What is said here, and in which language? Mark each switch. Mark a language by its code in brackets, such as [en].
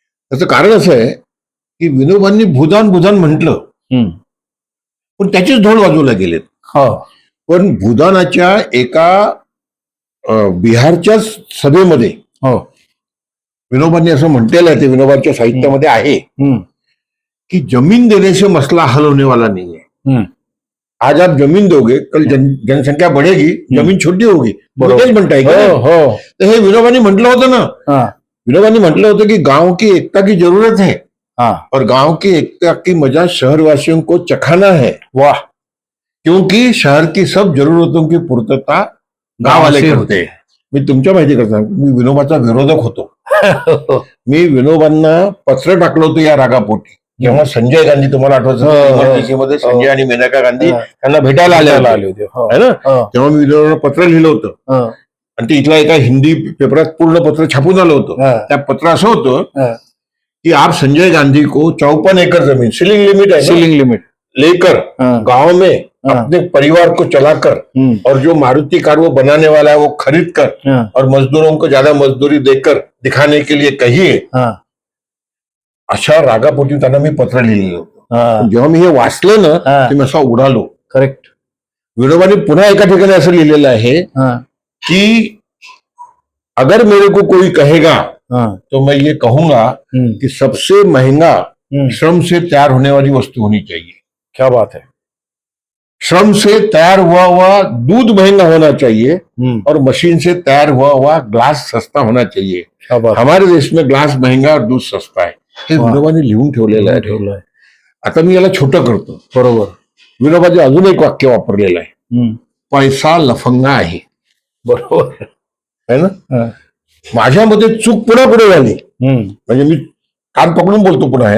[mr] त्याचं कारण असं आहे की विनोबांनी भूदान म्हटलं पण त्याचेच ढोल बाजूला गेलेत. हो पण भूदानाच्या एका बिहारच्या सभेमध्ये हो विनोबांनी असं म्हटलेलं आहे, ते विनोबांच्या साहित्यामध्ये आहे हम्म, [hi] कि जमीन देने से मसला हल होने वाला नहीं है. हम्म. आज आप जमीन दोगे, कल जनसंख्या बढ़ेगी, जमीन छोटी होगी. [mr] बरोबर. तेच म्हणताय हो का? हो तर हे विनोबांनी म्हटलं होतं ना. हा, विनोबांनी म्हटलं होतं [hi] कि गांव की एकता की जरूरत है [mr] हा. [hi] और गांव की एकता की मजा शहरवासियों को चखाना है, [mr] वाह [hi] क्योंकि शहर की सब जरूरतों की पूर्तता गांव वाले [mr] गावाचे [hi] करते. [mr] मी तुमच्या माहिती करता, मी विनोबाचा विरोधक होतो. मी विनोबांना पत्र टाकलं होतं या रागापोटी, जेव्हा संजय गांधी, तुम्हाला आठवत हो, हो. इमर्जन्सी मध्ये संजय आणि मेनका गांधी हा. त्यांना भेटायला आले आले होते. हो, [hi] है ना. [mr] हो, तेव्हा मी विनोबांना पत्र लिहिलं होतं हो, आणि ते इथल्या एका हिंदी पेपरात पूर्ण पत्र छापून आलं होतं. हा, त्या पत्र असं होतं हा. [hi] कि आप संजय गांधी को 54 एकड़ जमीन, सीलिंग लिमिट है ना, सीलिंग लिमिट. लेकर हाँ. गांव में हाँ. अपने परिवार को चलाकर और जो मारुति कार वो बनाने वाला है वो खरीद कर हाँ, और मजदूरों को ज्यादा मजदूरी देकर दिखाने के लिए कहिए, हाँ, [mr] अशा रागापोटी त्यांना मी पत्र लिहिलेलं होतं. [hi] हाँ. [mr] जेव्हा मी हे वाचलं ना, हा. ते मी असा उडालो. [en] Correct. [mr] विनोबांनी पुन्हा एका ठिकाणी असं लिहिलेलं आहे [hi] हाँ, की अगर मेरे को कोई कहेगा हाँ. तो मैं ये कहूंगा कि सबसे महंगा श्रम से तैयार होने वाली वस्तु होनी चाहिए. क्या बात है. श्रम से तैयार हुआ हुआ दूध महंगा होना चाहिए और मशीन से तैयार हुआ हुआ ग्लास सस्ता होना चाहिए. क्या बात. हमारे देश में ग्लास महंगा और दूध सस्ता है. हे [mr] वा. विनोबांनी लिहून ठेवलेलं आहे. ठेवलंय. आता मी याला छोटं करतो. बरोबर. विनोबाजी अजून एक वाक्य वापरलेलं आहे, पैसा लफंगा आहे. बरोबर [hi] है ना. [mr] हा. माझ्या मते चूक पुन्हा पुढे झाली. म्हणजे मी कान पकडून बोलतो पुन्हा,